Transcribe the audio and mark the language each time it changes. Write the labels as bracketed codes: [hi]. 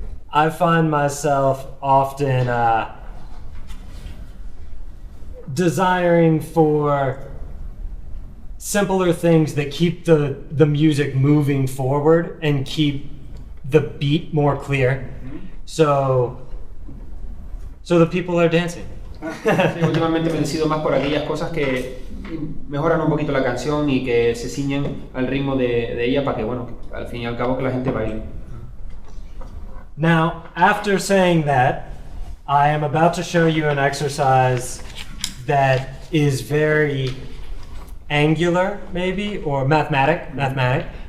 [en] I find myself often desiring for simpler things that keep the music moving forward and keep the beat more clear, so the people are dancing. [es] sí, últimamente me decido más por aquellas cosas que mejoran un poquito la canción y que se ciñen al ritmo de ella para que, bueno, que al fin y al cabo que la gente baile. [en] Now, after saying that, I am about to show you an exercise that is very angular, maybe, or mathematic.